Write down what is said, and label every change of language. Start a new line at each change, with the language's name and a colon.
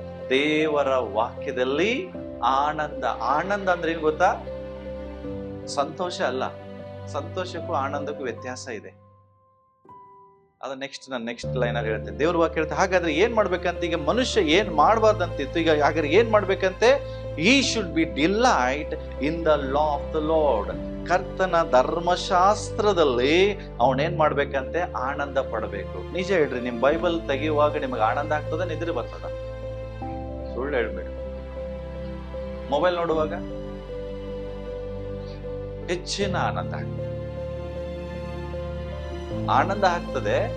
Kannada: ದೇವರ ವಾಕ್ಯದಲ್ಲಿ ಆನಂದ. ಆನಂದ ಅಂದ್ರೆ ಏನ್ ಗೊತ್ತಾ? ಸಂತೋಷ ಅಲ್ಲ. ಸಂತೋಷಕ್ಕೂ ಆನಂದಕ್ಕೂ ವ್ಯತ್ಯಾಸ ಇದೆ. ಅದ ನೆಕ್ಸ್ಟ್ ಲೈನ್ ಅಲ್ಲಿ ಹೇಳ್ತೇನೆ. ದೇವ್ರ ವಾಕ್ಯ ಹೇಳ್ತೆ, ಹಾಗಾದ್ರೆ ಏನ್ ಮಾಡ್ಬೇಕಂತ? ಈಗ ಮನುಷ್ಯ ಏನ್ ಮಾಡ್ಬಾರ್ದಂತಿತ್ತು, ಈಗ ಹಾಗಾದ್ರೆ ಏನ್ ಮಾಡ್ಬೇಕಂತೆ?
English: he should be delight in the law of the Lord.
Kannada: ಕರ್ತನ ಧರ್ಮಶಾಸ್ತ್ರದಲ್ಲಿ ಅವನೇನ್ ಮಾಡ್ಬೇಕಂತೆ? ಆನಂದ ಪಡಬೇಕು. ನಿಜ ಹೇಳ್ರಿ, ನಿಮ್ ಬೈಬಲ್ ತೆಗೆಯುವಾಗ ನಿಮಗೆ ಆನಂದ ಆಗ್ತದ, ನಿದ್ರೆ ಬರ್ತದ? ಸುಳ್ಳು ಹೇಳ್ಬೇಡಿ. ಮೊಬೈಲ್ ನೋಡುವಾಗ ಹೆಚ್ಚಿನ ಆನಂದ ಆಗ್ತದೆ.